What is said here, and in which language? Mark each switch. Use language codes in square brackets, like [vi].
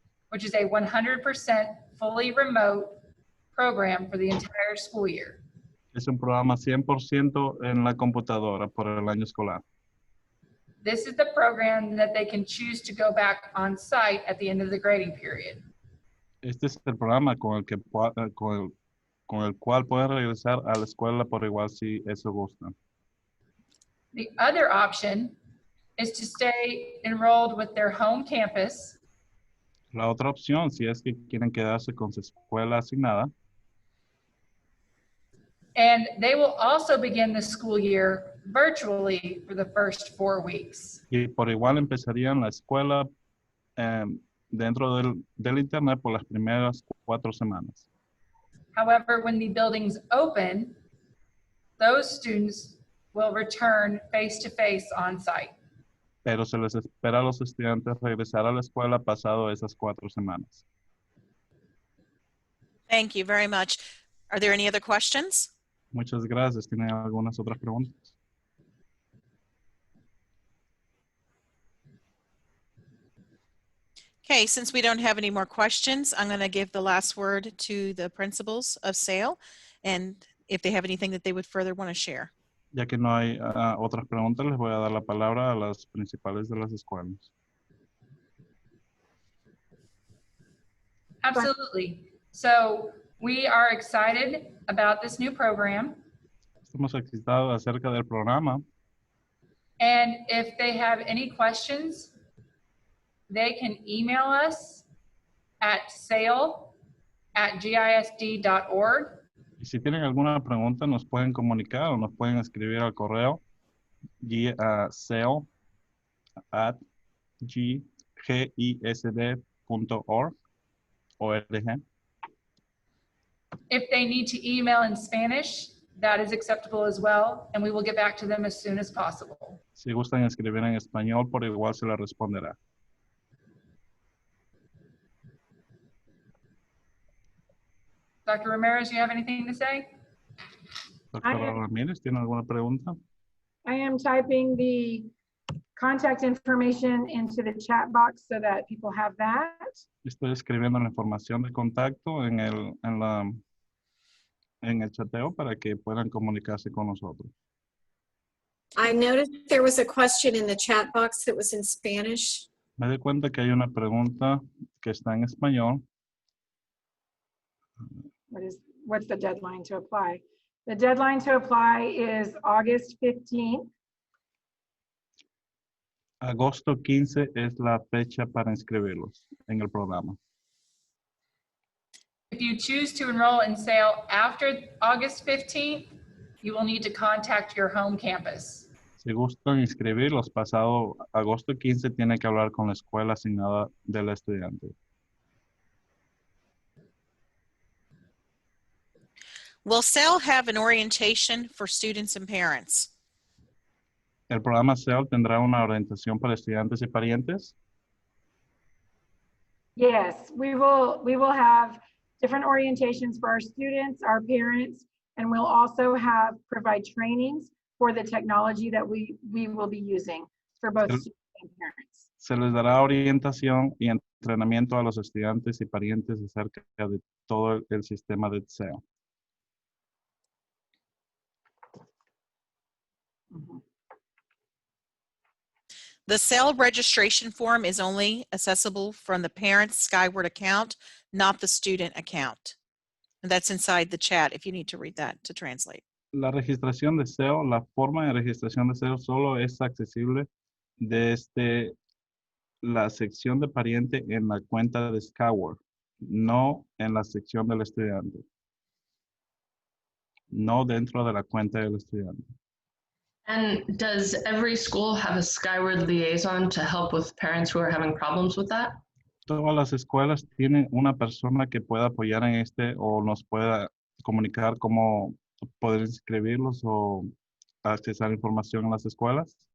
[en] which is a 100% fully remote program for the entire school year. [es] es un programa 100% en la computadora por el año escolar. [en] This is the program that they can choose to go back on site at the end of the grading period. [es] Este es el programa con el cual pueden regresar a la escuela por igual si eso gustan. [en] The other option is to stay enrolled with their home campus [es] La otra opción, si es que quieren quedarse con su escuela asignada, [en] and they will also begin the school year virtually for the first 4 weeks. [es] y por igual empezarían la escuela dentro del internet por las primeras 4 semanas. [en] However, when the buildings open, those students will return face-to-face on site. [es] Pero se les espera a los estudiantes regresar a la escuela pasado esas 4 semanas. [en] Thank you very much. Are there any other questions? [es] Muchas gracias. ¿Tienen algunas otras preguntas? [en] Okay, since we don't have any more questions, I'm going to give the last word to the principals of SAIL, and if they have anything that they would further want to share. [es] Ya que no hay otras preguntas, les voy a dar la palabra a las principales de las escuelas. [en] Absolutely. So we are excited about this new program. [es] Estamos excitados acerca del programa. [en] And if they have any questions, they can email us at sail@gisd.org. [es] Y si tienen alguna pregunta, nos pueden comunicar o nos pueden escribir al correo sail@gisd.org. [en] If they need to email in Spanish, that is acceptable as well, and we will get back to them as soon as possible. [es] Si gustan escribir en español, por igual se les responderá. [en] Dr. Ramirez, you have anything to say? [es] Doctora Ramírez, ¿tiene alguna pregunta? [en] I am typing the contact information into the chat box so that people have that. [es] Estoy escribiendo la información de contacto en el chateo para que puedan comunicarse con nosotros. [en] I noticed there was a question in the chat box that was in Spanish. [es] Me doy cuenta que hay una pregunta que está en español. [en] What's the deadline to apply? The deadline to apply is August 15th. [es] Agosto 15 es la fecha para inscribirlos en el programa. [en] If you choose to enroll in SAIL after August 15th, you will need to contact your home campus. [es] Si gustan inscribirlos pasado agosto 15, tiene que hablar con la escuela asignada del estudiante. [en] Will SAIL have an orientation for students and parents? [es] ¿El programa SEL tendrá una orientación para estudiantes y parientes? [en] Yes, we will have different orientations for our students, our parents, and we'll also provide trainings for the technology that we will be using for both students and parents. [es] Se les dará orientación y entrenamiento a los estudiantes y parientes acerca de todo el sistema de SEL. [en] The SAIL registration form is only accessible from the parent's Skyward account, not the student account. And that's inside the chat if you need to read that to translate. [es] La registración de SEO, la forma de registración de SEO solo es accesible desde la sección de pariente en la cuenta de Skyward, no en la sección del estudiante. No dentro de la cuenta del estudiante. [en] And does every school have a Skyward liaison to help with parents who are having problems with that? [es] Todas las escuelas tienen una persona que pueda apoyar en o nos pueda comunicar cómo poder inscribirlos o accesar información en las escuelas.